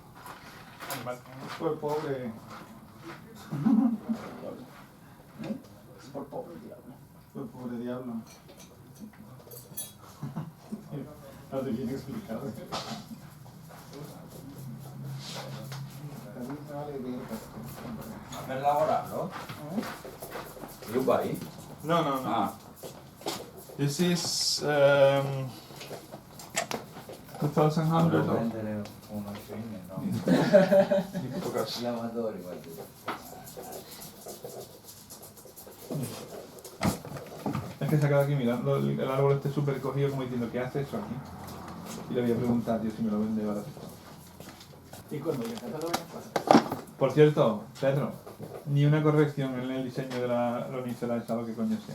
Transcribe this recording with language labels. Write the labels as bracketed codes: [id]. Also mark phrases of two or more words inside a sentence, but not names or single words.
[es] Soy pobre. Es por pobre diablo. Por pobre diablo. No te quiero explicar. [it] Per lavorarlo? [en] You buy? No. Ah. This is 2,100. [it] Devo prendere uno string, no? Gli amatori, guarda. [es] Es que se ha quedado aquí mirando el árbol este súper cogido como diciendo ¿qué hace eso aquí? Y le voy a preguntar, tío, si me lo vende barato. Y cuando ya te lo ven, pasa. Por cierto, Pedro, ni una corrección en el diseño de la lonicera esa, lo que coño sea.